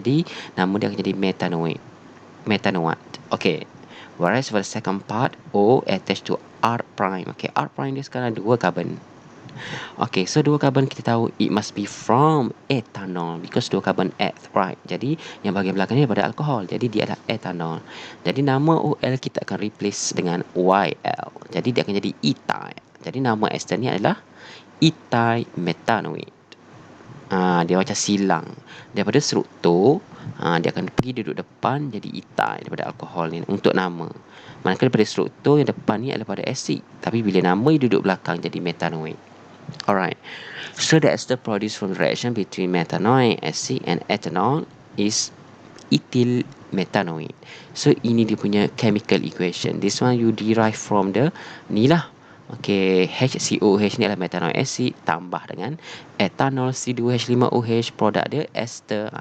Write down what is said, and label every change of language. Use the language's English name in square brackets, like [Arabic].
[Malay] Jadi nama dia akan jadi methanoate. [English] Okay, whereas for the second part, O attached to R prime. [Malay] Okay, R prime dia sekarang dua carbon. Okay, so dua carbon kita tahu [English] it must be from ethanol because [Malay] dua carbon eth, right? Jadi yang bahagian belakang ni daripada alkohol. Jadi dia adalah ethanol. Jadi nama OL kita akan replace dengan YL. Jadi dia akan jadi ethyl. Jadi nama ester ni adalah ethyl methanoate. Dia macam silang daripada struktur. Dia akan pergi duduk depan jadi ethyl daripada alkohol ni untuk nama. Manakala daripada struktur yang depan ni adalah pada asid, tapi bila nama dia duduk belakang jadi methanoate. [English] Alright, so the ester produced from the reaction between methanoic acid and ethanol is ethyl methanoate. So [Malay] ini dia punya [English] chemical equation. This one you derive from the [Malay] ni lah. Okay, HCOH ni adalah methanoic acid tambah dengan ethanol C2H5OH, produk dia ester.